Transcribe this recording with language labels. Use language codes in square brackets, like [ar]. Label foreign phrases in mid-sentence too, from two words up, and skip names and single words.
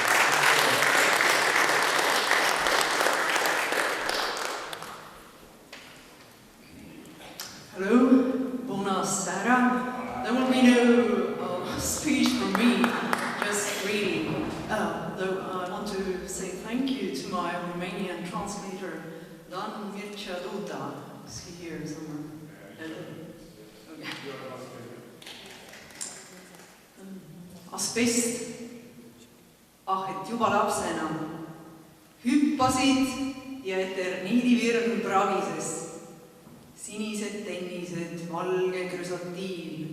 [en] Hello, buonasera. There will be no speech from me, just reading. Though I want to say thank you to my Romanian translator, Dan Mircea Duda. Is he here somewhere? Okay. [et] Asbest. Ah, et juba lapsena hüppasid ja eterniidivirn pragises. Sinised tennised, valge krüsotiil.